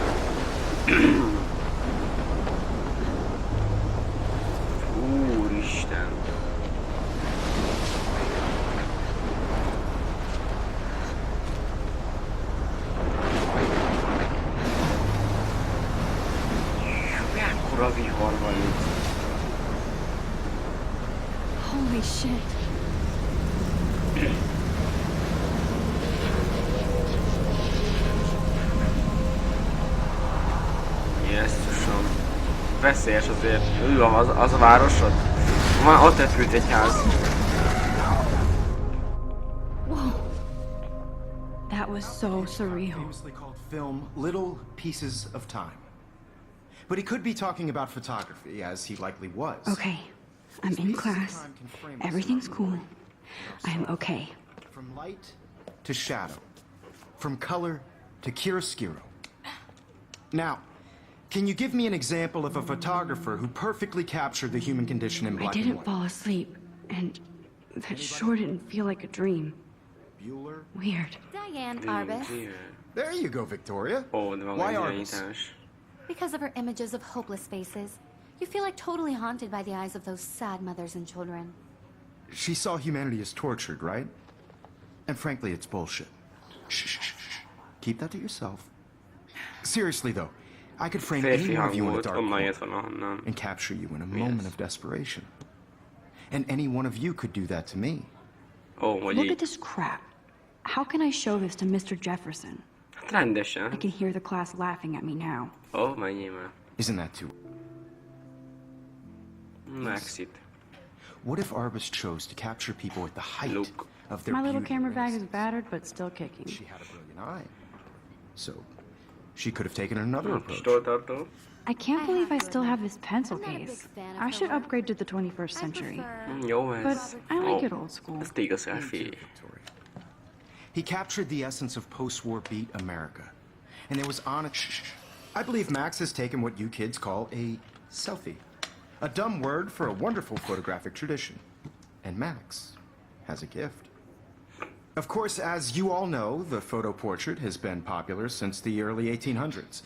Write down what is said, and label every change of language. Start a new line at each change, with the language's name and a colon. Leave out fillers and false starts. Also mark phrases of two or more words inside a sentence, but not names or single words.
Hungarian: Úristen. Mekkora vihar van itt.
English: Holy shit.
Hungarian: Jesszusom. Veszélyes azért. Ő van az a városod? Van, ott épült egy ház.
English: Whoa. That was so surreal. Famously called film Little Pieces of Time. But he could be talking about photography, as he likely was. Okay, I'm in class. Everything's cool. I'm okay. From light to shadow. From color to chiaroscuro. Now, can you give me an example of a photographer who perfectly captured the human condition in I black and didn't white? fall asleep, and that sure didn't feel like a dream. Bueller? Weird. Diane Arbus. There you go, Victoria.
Hungarian: Ó, de van
English: Why
Hungarian: egy
English: Arbus?
Hungarian: irányítás.
English: Because of her images of hopeless faces, you feel like totally haunted by the eyes of those sad mothers and children. She saw humanity as tortured, right? And frankly, it's bullshit. Shh, shh, shh, shh. Keep that to yourself. Seriously, though, I could frame any
Hungarian: Férfi
English: one of
Hungarian: hang
English: you in a
Hungarian: volt,
English: dark
Hungarian: onnan
English: corner
Hungarian: jött valahonnan.
English: and capture you in a Yes. moment of desperation. And any one of you could do that to me.
Hungarian: Ó, hogy
English: Look at
Hungarian: így.
English: this crap. How can I show this to Mr. Jefferson?
Hungarian: Hát rendesen.
English: I can hear the class laughing at me now.
Hungarian: Ó, mennyi már.
English: Isn't that too...
Hungarian: Maxit.
English: What if Arbus chose to capture people at the height Look. of their My little beauty camera and bag is innocence? battered, but still kicking. She had a brilliant eye. So, she could have taken another approach.
Hungarian: Stoltartó.
English: I can't believe I still have this pencil I'm not a big case. fan of I her should work. upgrade to the 21st century.
Hungarian: Jó
English: But
Hungarian: ez.
English: I like
Hungarian: Ó,
English: it old school.
Hungarian: ez igaz, Elfi.
English: Victoria. He captured the essence of post-war beat America. And it was on it. I believe Max has taken what you kids call a selfie. A dumb word for a wonderful photographic tradition. And Max has a gift. Of course, as you all know, the photo portrait has been popular since the early 1800s.